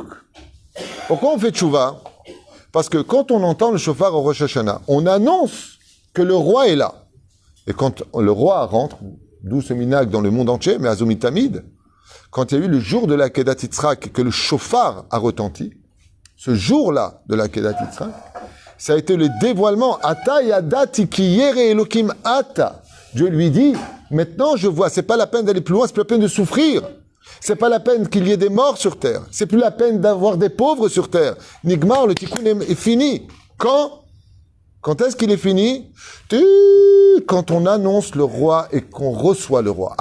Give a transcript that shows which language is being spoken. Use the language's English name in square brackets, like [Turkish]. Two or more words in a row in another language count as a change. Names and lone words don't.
[French] Pourquoi on fait tchouva? Parce que quand on entend le shofar au Rosh Hashanah, on annonce que le roi est là. Et quand le roi rentre, d'où ce minag dans le monde entier, mais Azomitamid, quand il y a eu le jour de la Kedat Yitzhak, que le shofar a retenti, ce jour-là de la Kedat Yitzhak, ça a été le dévoilement. [Hebrew] עתה ידעתי כי ירא אלוקים אתה. [French] Dieu lui dit, maintenant je vois, c'est pas la peine d'aller plus loin, c'est plus la peine de souffrir. C'est pas la peine qu'il y ait des morts sur terre. C'est plus la peine d'avoir des pauvres sur terre. Nigmar, le tikkun est fini. Quand est-ce qu'il est fini? Quand on annonce le roi et qu'on reçoit le roi.